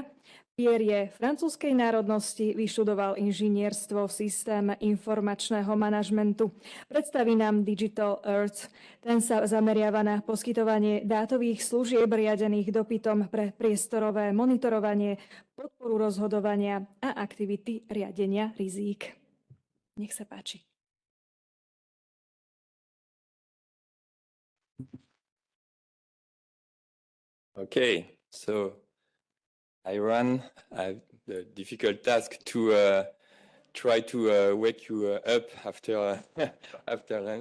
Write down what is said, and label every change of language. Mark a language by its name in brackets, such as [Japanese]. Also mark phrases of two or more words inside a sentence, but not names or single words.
[Slovak] Pierre je francúzskej národnosti, vyštudoval inžinierstvo v systéme informačného manažmentu. Predstaví nám Digital Earth. Ten sa zameriava na poskytovanie dátových služieb riadených dopytom pre priestorové monitorovanie, podporu rozhodovania a aktivity riadenia rizík. Nech sa páči. [English] Okay, so I have the difficult task to try to wake you up after after lunch.